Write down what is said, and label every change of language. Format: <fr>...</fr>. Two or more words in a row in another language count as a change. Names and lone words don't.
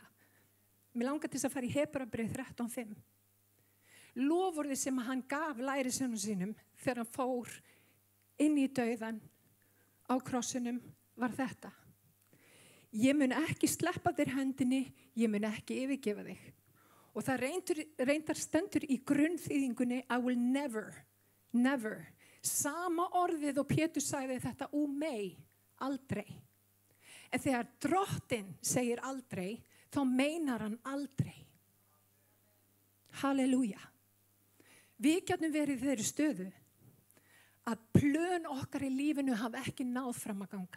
<is>Mér langar til að fara í Hebreabréf 13:5. Loforðið sem hann gaf lærisveinum sínum þegar hann fór inn í dauðan á krossinum var þetta: ég mun ekki sleppa þér hendinni, ég mun ekki yfirgefa þig. Og það reyndar stendur í grunnþýðingunni</is> <en>I will never.</en> <is>Sama orðið og Pétur sagði þetta mei, aldrei. En þegar Drottinn segir aldrei, þá meinar hann aldrei. Halleluja. Við getum verið í þeirri stöðu að plön okkar í lífinu hafa ekki náð fram að ganga.</is>